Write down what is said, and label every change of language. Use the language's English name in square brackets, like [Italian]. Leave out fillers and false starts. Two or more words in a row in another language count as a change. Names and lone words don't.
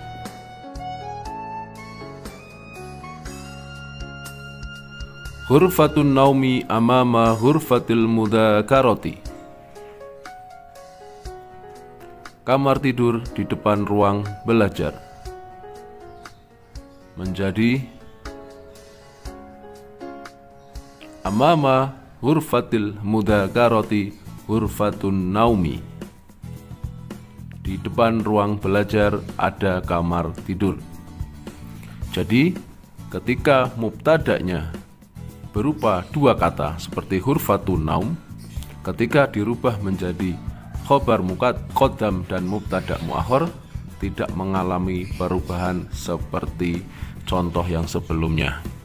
[Arabic] غرفة النوم أمام غرفة المذاكرة, [Indonesian] kamar tidur di depan ruang belajar, menjadi [Arabic] أمام غرفة المذاكرة غرفة النوم, [Indonesian] di depan ruang belajar ada kamar tidur. Jadi ketika mubtadanya berupa dua kata seperti [Arabic] غرفة النوم, [Indonesian] ketika dirubah menjadi [Arabic] خبر مقدم [Indonesian] dan [Arabic] مبتدأ مؤخر, [Indonesian] tidak mengalami perubahan seperti contoh yang sebelumnya.